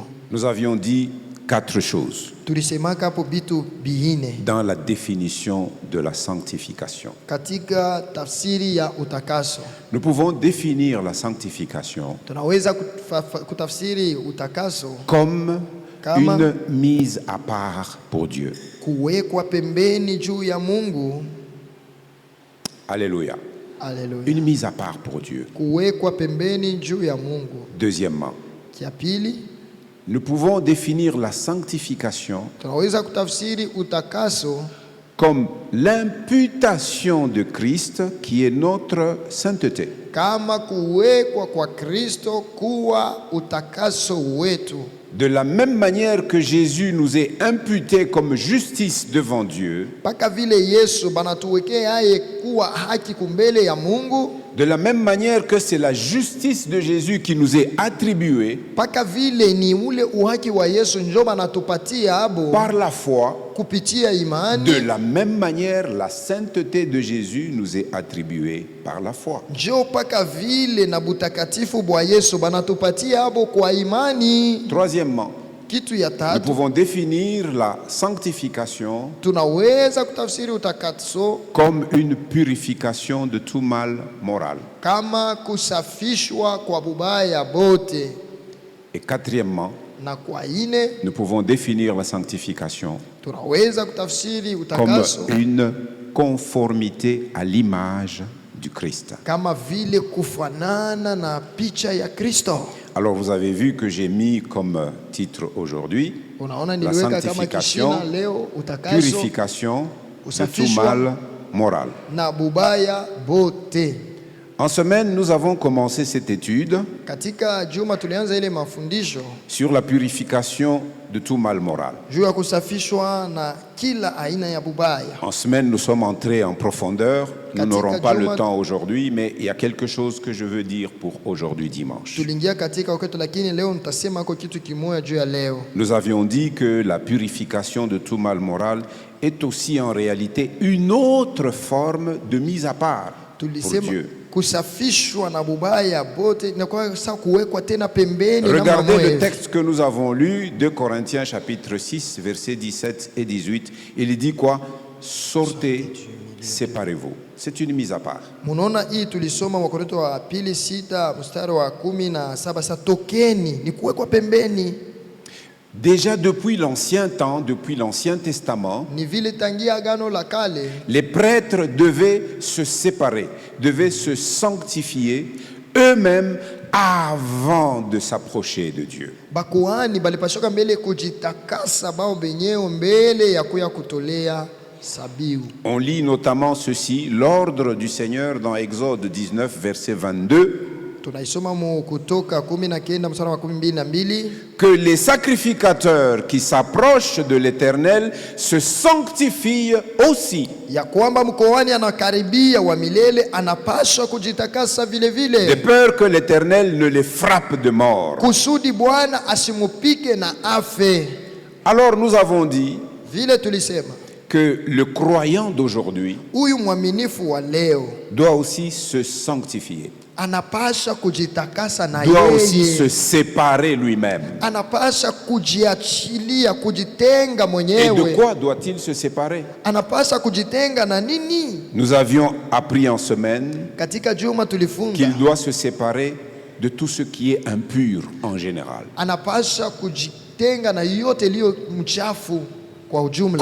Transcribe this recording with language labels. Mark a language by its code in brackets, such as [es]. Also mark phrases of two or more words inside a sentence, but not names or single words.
[fr] Nous avions dit 4 choses [sw] Tulisemaka hapo bitu bihine [fr] dans la définition de la sanctification. [sw] katika tafsiri ya utakaso. [fr] Nous pouvons définir la sanctification [sw] Tunaweza kutafsiri utakaso [fr] comme [sw] Kama- [fr] une mise à part pour Dieu. [sw] kuwekwa pembeni juu ya Mungu. [fr] Alléluia. [sw] Haleluya. [fr] Une mise à part pour Dieu. [sw] Kuwekwa pembeni juu ya Mungu. [fr] Deuxièmement, [sw] Kia pili, [fr] nous pouvons définir la sanctification [sw] tunaweza kutafsiri utakaso [fr] comme l'imputation de Christ qui est notre sainteté. [sw] kama kuwekwa kwa Kristo kuwa utakaso wetu. [fr] De la même manière que Jésus nous est imputé comme justice devant Dieu, [sw] Paka vile Yesu banatuwekea yeye kuwa haki kumbele ya Mungu, [fr] de la même manière que c'est la justice de Jésus qui nous est attribuée [sw] paka vile ni ule uhaki wa Yesu njo banatupatia abo [fr] par la foi, [sw] kupitia imani. [fr] de la même manière la sainteté de Jésus nous est attribuée par la foi. [sw] Njo paka vile na butakatifu bwa Yesu banatupatia abo kwa imani. [fr] Troisièmement, [sw] Kitu ya [fr] Nous [sw] tatu, [fr] pouvons définir la sanctification [sw] tunaweza kutafsiri utakaso [fr] comme une purification de tout mal moral. [sw] kama kusafishwa kwa bubaya bote. [fr] Et quatrièmement, [sw] Na kwa ine, [fr] nous pouvons définir la sanctification [sw] tunaweza kutafsiri [fr] comme [sw] utakaso [fr] une conformité à l'image du Christ. [sw] kama vile kufanana na picha ya Kristo. [fr] Alors vous avez vu que j'ai mis comme titre aujourd'hui [sw] Unaona [fr] la [sw] niliweka kama [fr] sanctification, [sw] kishina leo utakaso [fr] purification de tout [sw] usafishwa [fr] mal moral. [sw] na bubaya bote. [fr] En semaine, nous avons commencé cette étude [sw] Katika juma tulianza ile mafundisho [fr] sur la purification de tout mal moral. [sw] juu ya kusafishwa na kila aina ya bubaya. [fr] En semaine, nous sommes entrés en profondeur. Nous [sw] Katika [fr] n'aurons pas [sw] juma- [fr] le temps aujourd'hui, mais il y a quelque chose que je veux dire pour aujourd'hui dimanche. [sw] Tuliingia katika wakati, lakini leo nitasema kwa kitu kimoja juu ya leo. [fr] Nous avions dit que la purification de tout mal moral est aussi en réalité une autre forme de mise à part pour [sw] Tulisema [fr] Dieu. [sw] kusafishwa na bubaya bote inakuwa sasa kuwekwa tena pembeni namna [fr] Regardez le [sw] moja. [fr] texte que nous avons lu, 2 Corinthiens chapitre 6, versets 17 et 18. Il dit quoi? Sortez, séparez-vous. C'est une mise à part. [sw] Munaona hii tulisoma Wakorintho wa pili 6 mstari wa 17, sasa tokeni, ni kuwekwa pembeni. [fr] Déjà depuis l'ancien temps, depuis l'Ancien Testament, [sw] Ni vile tangia agano la kale [fr] les prêtres devaient se séparer, devaient se sanctifier eux-mêmes avant de s'approcher de Dieu. [sw] bakuhani balipashoka mbele kujitakasa bao benyewe mbele ya kuya kutolea sabiu. [fr] On lit notamment ceci, l'ordre du Seigneur dans Exode 19, verset 22, [sw] Tunaisoma mu Kutoka 19 mstari wa 12, [fr] que les sacrificateurs qui s'approchent de l'Éternel se sanctifient aussi, [sw] ya kwamba mkoani anakaribia wa milele anapaswa kujitakasa vile [fr] de [sw] vile, [fr] peur que l'Éternel ne les frappe de mort. [sw] kusudi Bwana asimupike na afe. [fr] Alors nous avons dit [sw] Vile tulisema [fr] que le croyant d'aujourd'hui [sw] huyu mwaminifu wa leo [fr] doit aussi se sanctifier, [sw] anapasha kujitakasa na [fr] doit aussi se [sw] yeye, [fr] séparer lui-même. [sw] anapasha kujiachilia, kujitenga [fr] Et de [sw] mwenyewe. [fr] quoi doit-il se séparer? [sw] Anapasha kujitenga na nini? [fr] Nous avions appris en semaine [sw] Katika juma tulifunga [fr] qu'il doit se séparer de tout ce qui est impur en général. [sw] anapasha kujitenga na yote iliyo mchafu kwa ujumla.